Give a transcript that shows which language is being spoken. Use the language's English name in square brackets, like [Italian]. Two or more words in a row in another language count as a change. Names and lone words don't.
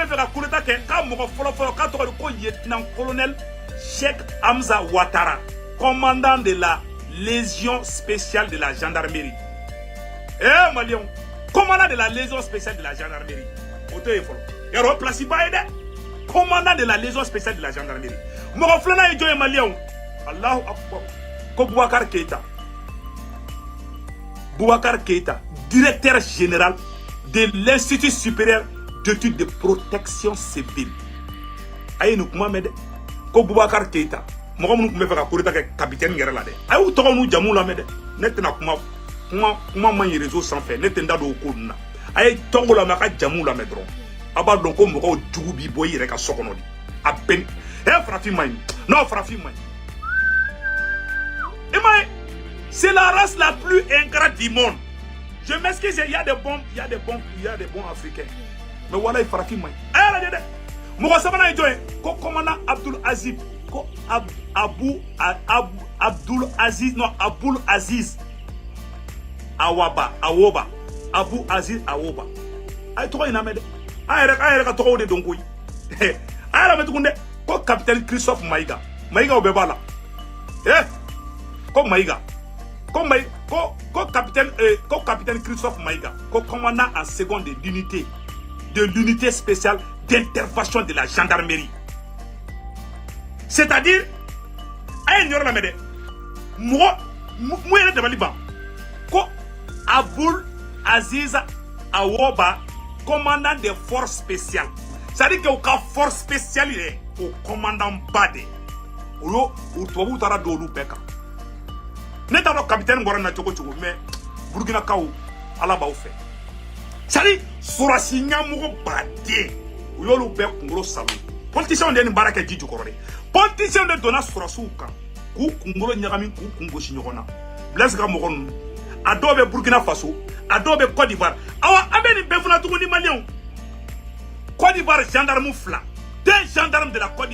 [Bambara] fɛ ka [French] coup d'état [Bambara] kɛ k'a mɔgɔ fɔlɔ k'a tɔgɔ de ko lieutenant-colonel Cheikh Hamza Ouattara [French] commandant de la légion spéciale de la gendarmerie [Bambara] maliyɛnw [French] commandant de la légion spéciale de la gendarmerie [Bambara] o to ye fɔlɔ yarɔ place ba ye dɛ [French] commandant de la légion spéciale de la gendarmerie [Bambara] mɔgɔ filanan ye jɔn ye maliyɛnw [Arabic] الله أكبر [Bambara] ko Boubacar Keïta [French] directeur général [Bambara] de l'Institut supérieur d'études de protection civile a ye nin kuma mɛn dɛ ko Boubacar Keïta mɔgɔ minnu tun bɛ fɛ ka [French] coup d'état [Bambara] kɛ capitaine yɛrɛ la dɛ a y'u tɔgɔ n'u jamu lamɛn dɛ ne tɛna kuma man ɲi réseau sanfɛ ne tɛ n da don o ko ninnu na a ye tɔgɔ lamɛn a ka jamu lamɛn dɔrɔn a b'a dɔn ko mɔgɔw jugu b'i bɔ i yɛrɛ ka so kɔnɔ de a bɛn farafin man ɲi non farafin man ɲi i m'a ye [French] c'est la race la plus ingrate du monde je m'excuse il y a des bons africains mais voilà [Bambara] farafin man ɲi a y'a lajɛ dɛ mɔgɔ sabanan ye jɔn ye ko commandant Abdul Aziz ko Abdul Aziz Awoba Abu Aziz Awoba a ye tɔgɔ in lamɛn dɛ a yɛrɛ ka tɔgɔw de dɔn koyi a y'a lamɛn tugun dɛ ko capitaine Christophe Maïga o bɛɛ b'a la [French] ko capitaine Christophe Maïga ko commandant en second de l'unité spéciale d'intervention de la gendarmerie c'est-à-dire [Bambara] a ye ɲɔrɔ lamɛn dɛ mɔgɔ mun yɛrɛ dabali ban ko Abul Aziz Awoba [French] commandant des forces spéciales c'est-à-dire que [Bambara] u ka [French] force spéciale [Bambara] yɛrɛ o commandant ba de o tubabuw taara don olu bɛɛ kan ne t'a dɔn capitaine bɔra na cogo mais Burkinakaw ala b'aw fɛ c'est-à-dire sɔrɔsi ɲɛmɔgɔ baden u y'olu bɛɛ kunkolo salo politiciens de ye nin baara kɛ ji jukɔrɔ de politiciens de donna sɔrɔsiw kan k'u kunkolo ɲagami k'u kun gosi ɲɔgɔn na Blaise ka mɔgɔ ninnu a dɔw bɛ Burkina Faso a dɔw bɛ Côte d'Ivoire awa an bɛ nin bɛɛ fana tuguni maliyɛnw Côte d'Ivoire [French] gendarme 2 2 gendarmes de la Côte